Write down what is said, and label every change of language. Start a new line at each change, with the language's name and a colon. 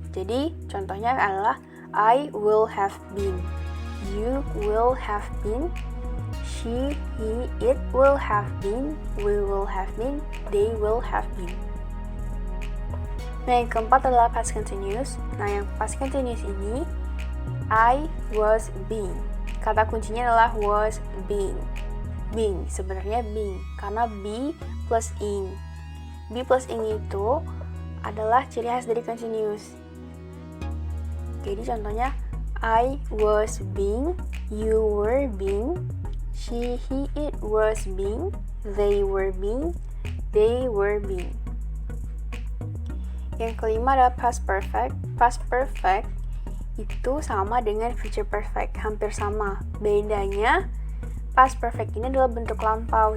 Indonesian: Jadi contohnya adalah
English: I will have been, you will have been, she, he, it will have been, we will have been, they will have been.
Indonesian: Nah, yang keempat adalah past continuous. Nah, yang past continuous ini
English: I was being.
Indonesian: Kata kuncinya adalah was being. Being, sebenarnya being, karena be plus ing. Be plus ing itu adalah ciri khas dari continuous. Jadi contohnya
English: I was being, you were being, she, he, it was being, they were being, they were being.
Indonesian: Yang kelima adalah past perfect. Past perfect itu sama dengan future perfect, hampir sama. Bedanya past perfect ini adalah bentuk lampau.